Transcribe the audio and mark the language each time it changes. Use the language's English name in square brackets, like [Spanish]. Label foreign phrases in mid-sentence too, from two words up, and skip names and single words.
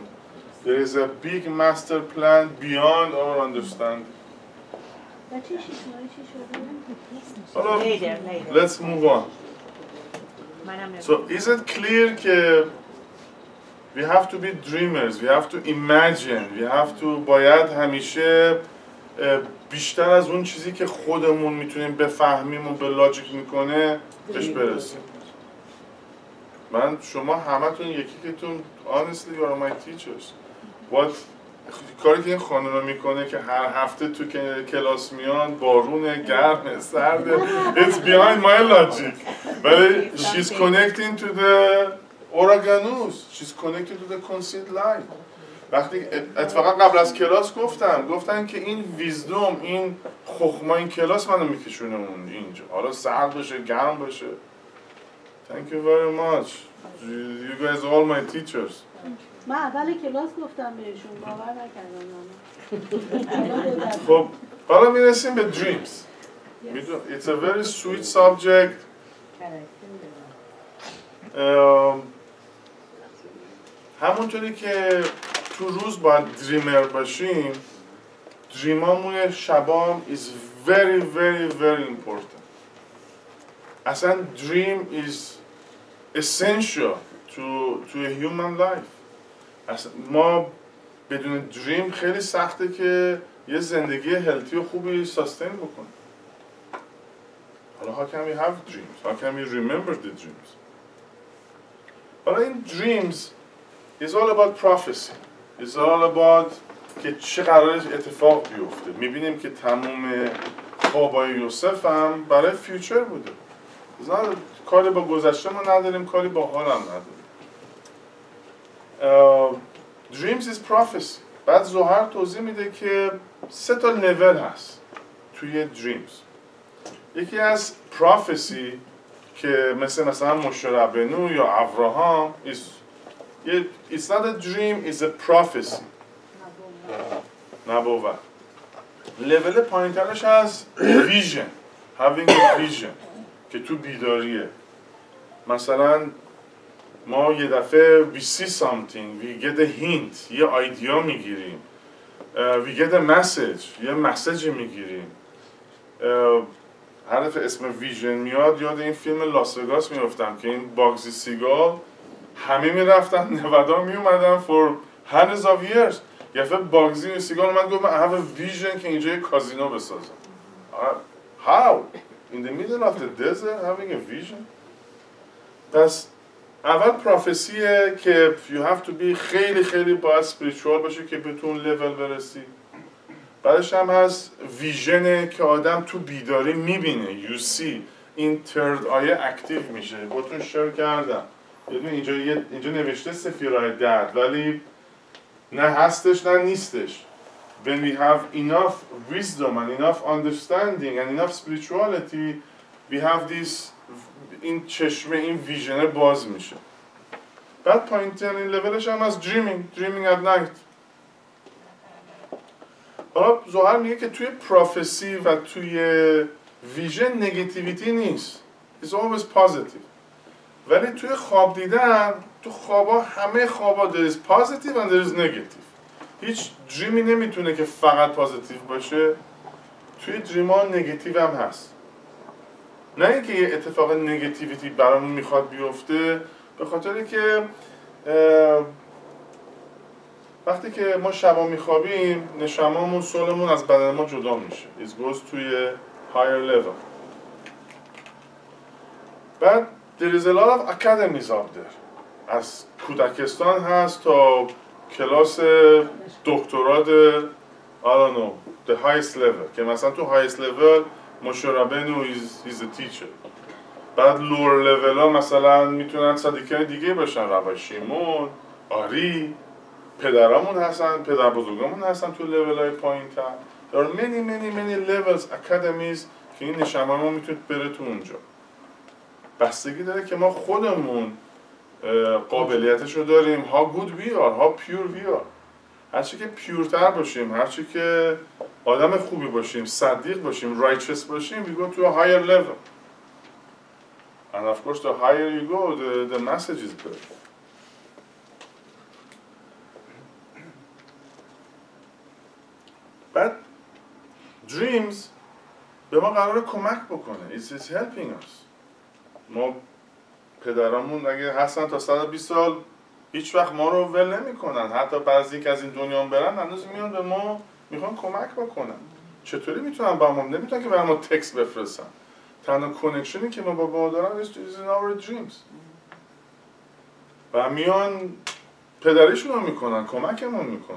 [English] There is a big master plan beyond our understanding. حالا let's move on. So is it clear که we have to be dreamers, we have to imagine, we have to [Persian] باید همیشه بیشتر از اون چیزی که خودمون میتونیم بفهمیم و به لاجیک میکنه بهش برسیم. شما همتون یکی که تون [English] honestly you are my teachers. [Persian] What کاری که این خانم میکنه که هر هفته تو کلاس میان بارون گرم سرد [English] it's behind my logic [Persian] ولی [English] she's connecting to the Oraganus she's connecting to the concealed light [Persian] وقتی اتفاقا قبل از کلاس گفتن که این ویزدوم این خخما این کلاس منو میکشونه اون اینجا حالا سرد باشه گرم باشه [English] thank you very much you guys are all my teachers [Persian] من اول کلاس گفتم بهشون باور نکردن خب حالا میرسیم به [English] dreams it's a very sweet subject [Persian] همونطوری که تو روز باید دریمر باشیم دریمامون شبام [English] is very very very important [Persian] اصلا [English] dream is essential to a human life [Persian] اصلا ما بدون دریم خیلی سخته که یه زندگی هلتی و خوبی ساستین بکنیم حالا [English] how can we have dreams? How can we remember the dreams? [Persian] حالا این [English] dreams is all about prophecy is all about [Persian] که چه قرارش اتفاق بیفته میبینیم که تموم خوابای یوسف هم برای فیوچر بوده کاری با گذشته ما نداریم کاری با حال هم نداریم [English] dreams is prophecy [Persian] بعد زهر توضیح میده که 3 تا لول هست توی dreams یکی از prophecy که مثلا مشربنو یا ابراهام [English] it's not a dream it's a prophecy [Persian] نبوت لول پایینترش از [English] vision having a vision [Persian] که تو بیداریه مثلا ما یه دفعه [English] we see something we get a hint [Persian] یه ایدیا میگیریم [English] we get a message [Persian] یه مسیج میگیریم هر دفعه اسم ویژن میاد یاد این فیلم لاس وگاس میافتم که این باگزی سیگال همه میرفتن نودا میومدن [English] for hundreds of years [Persian] یه دفعه باگزی سیگال اومد گفت I [English] have a vision [Persian] که اینجا یه کازینو بسازم [English] how in the middle of the desert having a vision [Persian] پس اول پروفسیه که you [English] have to be [Persian] خیلی خیلی باید spiritual باشه که به اون لول برسی بعدش هم هست ویژنه که آدم تو بیداری میبینه [English] you see [Persian] این [English] third eye [Persian] اکتیو میشه باتون شیر کردم اینجا نوشته سفیرهای درد ولی نه هستش نه نیستش [English] when we have enough wisdom and enough understanding and enough spirituality we have this [Persian] این چشمه این ویژنه باز میشه بعد پایین‌ترین لولش هم از [English] dreaming at night [Persian] حالا زهر میگه که توی پروفسی و توی ویژن نگاتیویتی نیست [English] it's always positive [Persian] ولی توی خواب دیدن تو خوابا همه خوابا [English] there is positive and there is negative [Persian] هیچ دریمی نمیتونه که فقط پازیتیو باشه توی دریما نگاتیو هم هست نه اینکه یه اتفاق نگاتیویتی برامون میخواد بیفته به خاطر که وقتی که ما شبا میخوابیم نشمامون سولمون از بدن ما جدا میشه [English] it goes [Persian] توی [English] higher level [Persian] بعد [English] there is a lot of academies out there [Persian] از کودکستان هست تا کلاس دکترات [English] I don't know the highest level [Persian] که مثلا تو [English] highest level [Persian] مشربنو [English] is a teacher [Persian] بعد [English] lower level [Persian] ها مثلا میتونن صدیقان دیگه باشن ربای شیمون آری پدرامون هستن پدر بزرگامون هستن تو level های پایین تر [English] there are many levels academies [Persian] که این نشمه ما میتونه بره تو اونجا بستگی داره که ما خودمون قابلیتش رو داریم ها [English] good we are [Persian] ها [English] pure we are [Persian] هرچی که پیورتر باشیم هرچی که آدم خوبی باشیم صدیق باشیم righteous باشیم [English] we go to a higher level and of course the higher you go the message is better [Persian] بعد dreams به ما قراره کمک بکنه [English] it's helping us [Persian] ما پدرامون اگه هستن تا 120 سال هیچ وقت ما رو ول نمی‌کنن حتی بعضی که از این دنیا برن هنوز میان به ما میخوان کمک بکنن چطوری میتونن با ما نمیتونن که برای ما تکست بفرستن تنها کانکشنی که ما با دارن [English] is in our dreams [Persian] و میان پدریشون رو میکنن، کمکمون میکنن.